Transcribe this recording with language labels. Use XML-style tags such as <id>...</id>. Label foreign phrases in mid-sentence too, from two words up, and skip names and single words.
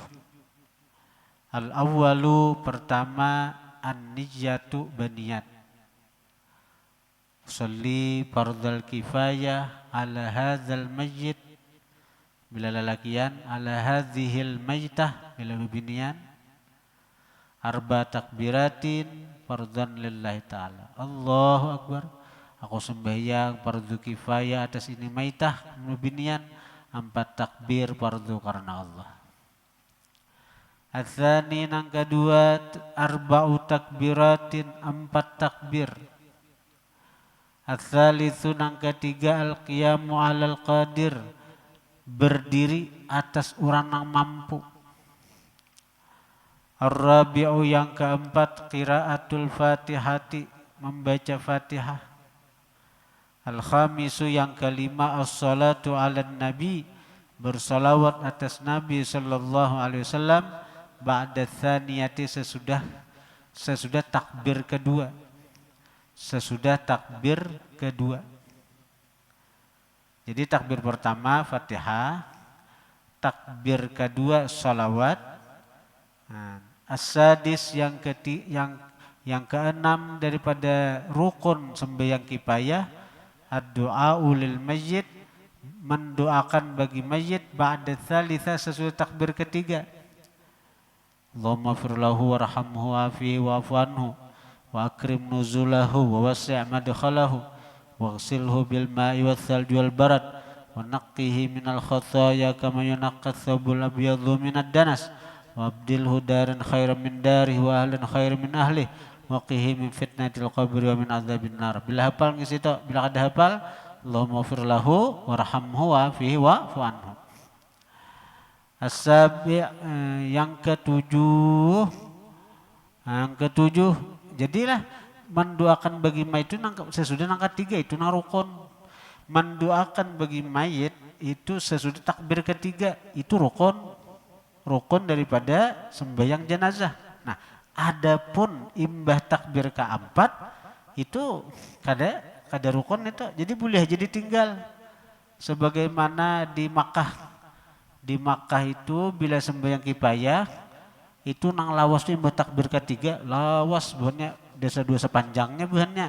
<ar>الأول pertama النية بنية. أصلي فرض الكفاية على هذا الميت</ar> <bjn>bila lalakian</bjn> <ar>على هذه الميتة</ar> <bjn>bila binian</bjn> <ar>أربع تكبيرات فرضا لله تعالى. الله أكبر.</ar> <bjn>Aku sembahyang fardu kifayah atas ini maitah binian 4 takbir fardu karena Allah. Atsani nang kedua</bjn> <ar>أربع تكبيرات</ar> <bjn>4 takbir. Ats-tsalitsu nang ketiga</bjn> <ar>القيام على القادر</ar> <bjn>berdiri atas orang yang mampu. Ar-rabi'u yang keempat</bjn> <ar>قراءة الفاتحة</ar> <bjn>membaca Fatihah. Al-khamisu yang kelima</bjn> <ar>الصلاة على النبي</ar> <bjn>bersalawat atas Nabi</bjn> <ar>صلى الله عليه وسلم بعد الثانية</ar> <bjn>sesudah takbir kedua. Jadi takbir pertama Fatihah, takbir kedua salawat. As-sadis yang keenam daripada rukun sembahyang kifayah</bjn> <ar>الدعاء للميت</ar> <bjn>mendoakan bagi mayit</bjn> <ar>بعد الثالثة</ar> <bjn>sesudah takbir ketiga.</bjn> <ar>اللهم اغفر له وارحمه وعافه واعف عنه وأكرم نزله ووسع مدخله واغسله بالماء والثلج والبرد ونقه من الخطايا كما ينقى الثوب الأبيض من الدنس وأبدله دارا خيرا من داره وأهلا خيرا من أهله وقه من فتنة القبر ومن عذاب النار.</ar> <bjn>Bila hafal ngisi itu, bila kada hafal,</bjn> <ar>اللهم اغفر له وارحمه وعافه واعف عنه.</ar> <bjn>As-sabi' yang ketujuh. Yang ketujuh, jadilah mendoakan bagi mayit itu sesudah angka 3 itu rukun. Mendoakan bagi mayit itu sesudah takbir ketiga itu rukun. Rukun daripada sembahyang jenazah. Nah, adapun imbah takbir keempat itu kada rukun itu. Jadi boleh jadi tinggal. Sebagaimana di Makkah. Di Makkah itu bila sembahyang kifayah itu nang lawas itu imbah takbir ketiga, lawas buahnya dosa-dosa panjangnya buahnya.</bjn>